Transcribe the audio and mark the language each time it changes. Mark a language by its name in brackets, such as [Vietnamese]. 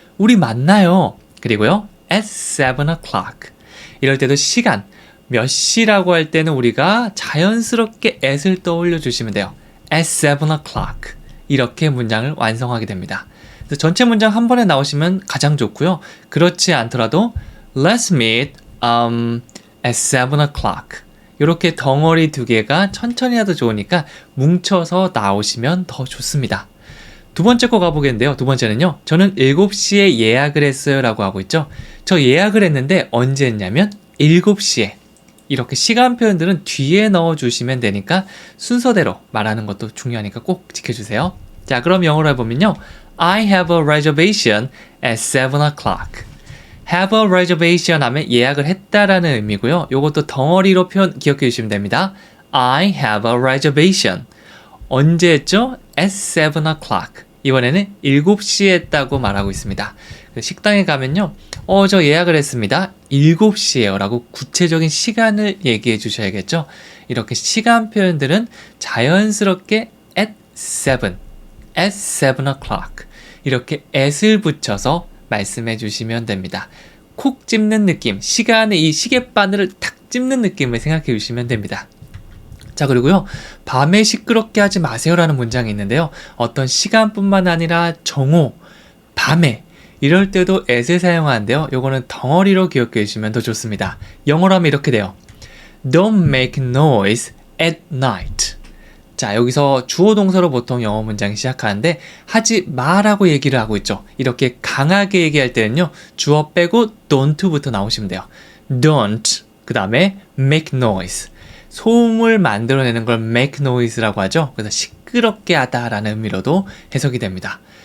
[Korean] 우리 만나요. 그리고요. [English] At 7 o'clock. [Korean] 이럴 때도 시간. 몇 시라고 할 때는 우리가 자연스럽게 at을 떠올려 주시면 돼요. [English] at 7 o'clock. [Korean] 이렇게 문장을 완성하게 됩니다. 그래서 전체 문장 한 번에 나오시면 가장 좋고요. 그렇지 않더라도 [English] let's meet at 7 o'clock. [Korean] 이렇게 덩어리 두 개가 천천히 해도 좋으니까 뭉쳐서 나오시면 더 좋습니다. 두 번째 거 가보겠는데요. 두 번째는요. 저는 7시에 예약을 했어요 라고 하고 있죠. 저 예약을 했는데 언제 했냐면 7시에. 이렇게 시간 표현들은 뒤에 넣어주시면 되니까 순서대로 말하는 것도 중요하니까 꼭 지켜주세요. 자, 그럼 영어로 해보면요. [English] I have a reservation at 7 o'clock. have a reservation [Korean] 하면 예약을 했다라는 의미고요. 요것도 덩어리로 표현 기억해 주시면 됩니다. [English] I have a reservation. [Korean] 언제 했죠? [English] at 7 o'clock. [Korean] 이번에는 7시에 했다고 말하고 있습니다. 식당에 가면요. 저 예약을 했습니다. 7시에요 라고 구체적인 시간을 얘기해 주셔야겠죠. 이렇게 시간 표현들은 자연스럽게 [English] at 7 o'clock [Korean] 이렇게 at을 붙여서 말씀해 주시면 됩니다. 콕 찝는 느낌, 시간에 이 시계바늘을 탁 찝는 느낌을 생각해 주시면 됩니다. 자, 그리고요. 밤에 시끄럽게 하지 마세요라는 문장이 있는데요. 어떤 시간뿐만 아니라 정오, 밤에 이럴 때도 at을 사용하는데요. 요거는 덩어리로 기억해 주시면 더 좋습니다. 영어로 하면 이렇게 돼요. [English] Don't make noise at night. [Korean] 자, 여기서 주어 동사로 보통 영어 문장이 시작하는데 하지 마라고 얘기를 하고 있죠. 이렇게 강하게 얘기할 때는요. 주어 빼고 don't부터 나오시면 돼요. [English] Don't, [Korean] 그 다음에 [English] make noise. [Korean] 소음을 만들어내는 걸 [English] make noise [Korean] 라고 하죠. 그래서 시끄럽게 하다라는 의미로도 해석이 됩니다.